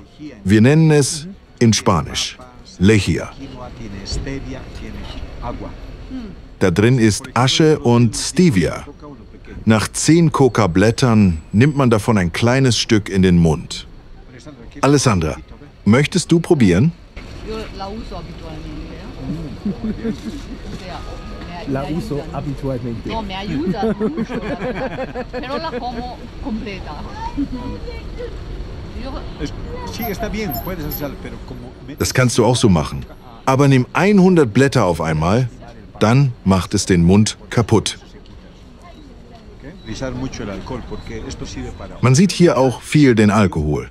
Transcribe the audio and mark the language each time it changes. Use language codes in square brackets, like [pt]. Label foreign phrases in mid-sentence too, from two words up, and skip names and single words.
[de] Wir nennen es in Spanisch Lejía. Da drin ist Asche und Stevia. Nach 10 Coca-Blättern nimmt man davon ein kleines Stück in den Mund. Alessandra, möchtest du probieren? [es] La uso habitualmente. No, me ayuda mucho, pero la como completa. [de] Das kannst du auch so machen. Aber nimm 100 Blätter auf einmal, dann macht es den Mund kaputt. Man sieht hier auch viel den Alkohol.